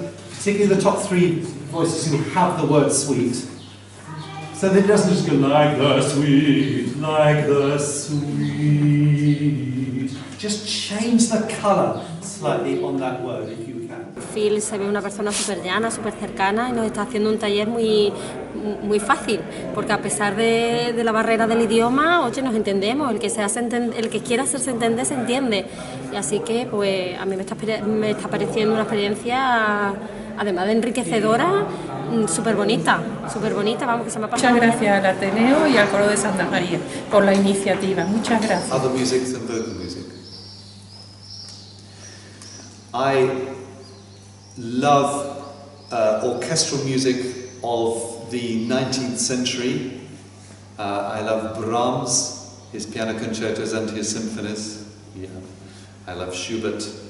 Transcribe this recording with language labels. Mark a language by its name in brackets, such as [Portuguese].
[English] Particularly the top three voices who have the word sweet. So that it doesn't just go like the sweet, like the sweet. Just change the colour slightly on that word if you can. [Spanish] Phil se ve una persona súper llana, súper cercana y nos está haciendo un taller muy fácil, porque a pesar de la barrera del idioma, oye, nos entendemos, el que quiera hacerse entender se entiende. Y así que pues a mí me está pareciendo una experiencia, además de enriquecedora, súper bonita, vamos, que se me ha pasado. Muchas gracias al Ateneo y al Coro de Santa María por la iniciativa, muchas gracias. [English] Other music than vocal music. I love orchestral music of the 19th century. I love Brahms, his piano concertos and his symphonies. Yeah. I love Schubert.